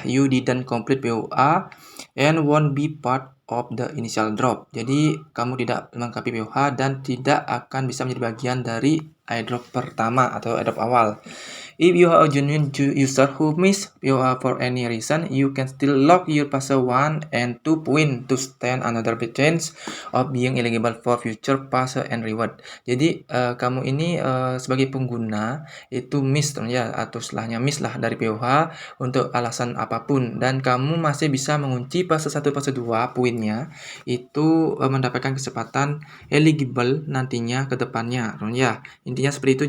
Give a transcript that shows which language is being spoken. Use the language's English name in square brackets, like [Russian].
[English] You didn't complete POH and won't be part of the initial drop. [Indonesian] Jadi, kamu tidak melengkapi POH dan tidak akan bisa menjadi bagian dari airdrop pertama atau airdrop awal. [English] If you are a genuine user who missed POH for any reason, you can still log your fase 1 and 2 point to stand another chance of being eligible for future fase and reward. [Indonesian] Jadi kamu ini sebagai pengguna itu miss ya, atau setelahnya miss lah dari POH untuk alasan apapun, dan kamu masih bisa mengunci fase 1 fase 2 poinnya itu mendapatkan kesempatan eligible nantinya ke depannya ya. Intinya seperti itu.